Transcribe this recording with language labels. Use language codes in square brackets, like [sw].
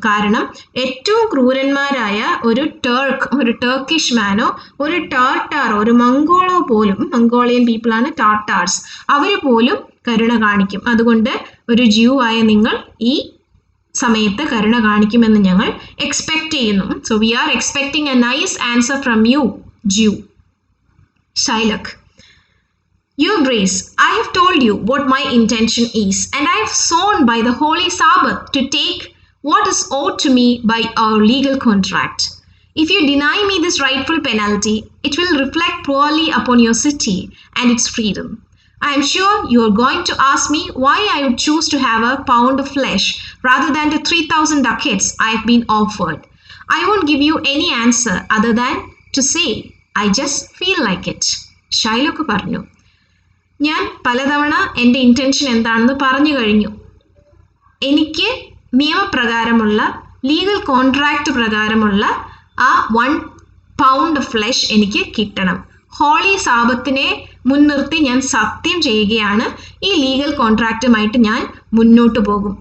[ml] കാരണം ഏറ്റവും ക്രൂരന്മാരായ ഒരു ടർക്കിഷ് മാനോ ഒരു ടാർട്ടാറോ ഒരു മംഗോളോ പോലും, മംഗോളിയൻ പീപ്പിളാണ് ടാർട്ടാർസ്, അവർ പോലും കരുണ കാണിക്കും. അതുകൊണ്ട് ഒരു ജ്യൂ ആയ നിങ്ങൾ ഈ സമയത്ത് കരുണ കാണിക്കുമെന്ന് ഞങ്ങൾ എക്സ്പെക്റ്റ് ചെയ്യുന്നു. [en] So we are expecting a nice answer from you, Jew. Shylock, Your Grace, I have told you what my intention is, and I have sworn by the holy Sabbath to take what is owed to me by our legal contract. If you deny me this rightful penalty, it will reflect poorly upon your city and its freedom. I am sure you are going to ask me why I would choose to have a pound of flesh rather than the 3000 ducats I have been offered. I won't give you any answer other than to say, I just feel like it. [ml] Shylock പറഞ്ഞു, ഞാൻ പലതവണ എൻ്റെ intention എന്താണെന്ന് പറഞ്ഞു കഴിഞ്ഞു. എനിക്ക് നിയമപ്രകാരമുള്ള legal contract പ്രകാരമുള്ള ആ 1 പൗണ്ട് ഫ്ലഷ് എനിക്ക് കിട്ടണം. ഹോളി സാബത്തിനെ മുൻനിർത്തി ഞാൻ സത്യം ചെയ്യുകയാണ്, ഈ ലീഗൽ കോൺട്രാക്റ്റുമായിട്ട് ഞാൻ മുന്നോട്ട് പോകും.